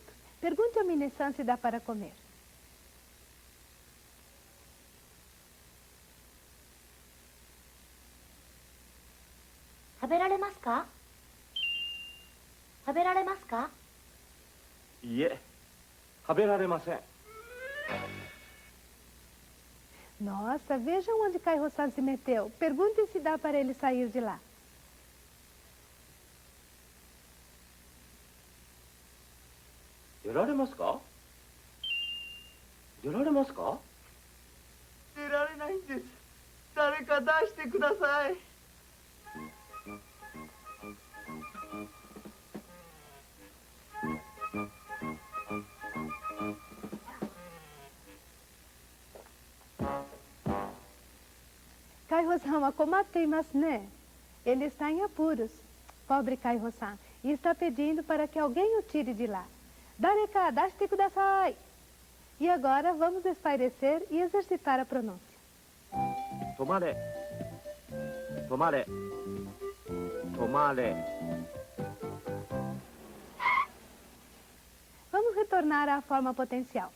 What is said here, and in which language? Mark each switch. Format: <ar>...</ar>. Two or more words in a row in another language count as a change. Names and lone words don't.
<pt>Pergunte ao Minasan se dá para comer.</pt> <ja>食べられますか？食べられますか？いえ、食べられません。</ja> <pt>Nossa, vejam onde Kaiho-san se meteu. Perguntem se dá para ele sair de lá.</pt> <ja>出られますか？出られますか？出られないんです。誰か出してください。 Kaiho-san 困っていますね.</ja> <pt>Ele está em apuros. Pobre Kaiho-san. E está pedindo para que alguém o tire de lá.</pt> <ja>誰か、出してください.</ja> <pt>E agora vamos espairecer e exercitar a pronúncia.</pt> <ja>止まれ。止まれ。止まれ。</ja> <pt>Vamos retornar à forma potencial.</pt>